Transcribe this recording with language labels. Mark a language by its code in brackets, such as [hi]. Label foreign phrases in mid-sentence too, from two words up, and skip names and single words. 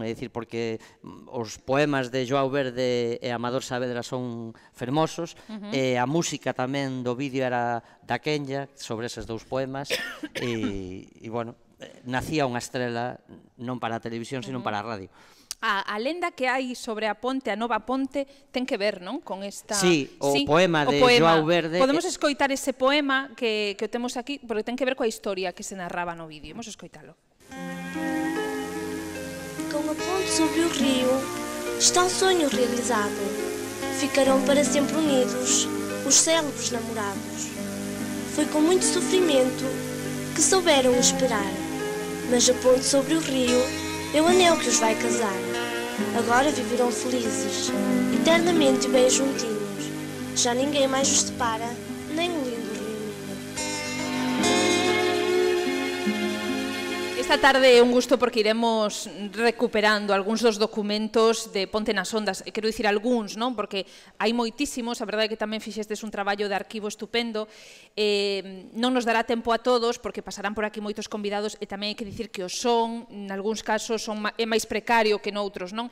[gl] É dicir, porque os poemas de Joao Verde e Amador Saavedra son fermosos, e a música tamén do vídeo era da Kenya, sobre eses dous poemas, e bueno, nacía unha estrela non para a televisión, sino para a radio. A lenda que hai sobre a ponte, a nova ponte, ten que ver, non? Con esta... Sí, o poema de Joao Verde... Podemos escoitar ese poema que o temos aquí, porque ten que ver coa historia que se narraba no vídeo. Vamos a escoitalo. [pt] Com a ponte sobre o rio, está um sonho realizado. Ficarão para sempre unidos os célebres namorados. Foi com muito sofrimento que souberam esperar, mas a ponte sobre o rio é o anel que os vai casar. Agora viverão felizes, eternamente bem juntinhos. Já ninguém mais os separa, nem o lindo rio Minho. [gl] Esta tarde é un gusto porque iremos recuperando algúns dos documentos de Ponte nas Ondas, e quero dicir algúns, non? Porque hai moitísimos, a verdade é que tamén fixestes un traballo de arquivo estupendo, non nos dará tempo a todos porque pasarán por aquí moitos convidados, e tamén hai que dicir que o son, en algúns casos, é máis precario que noutros, non?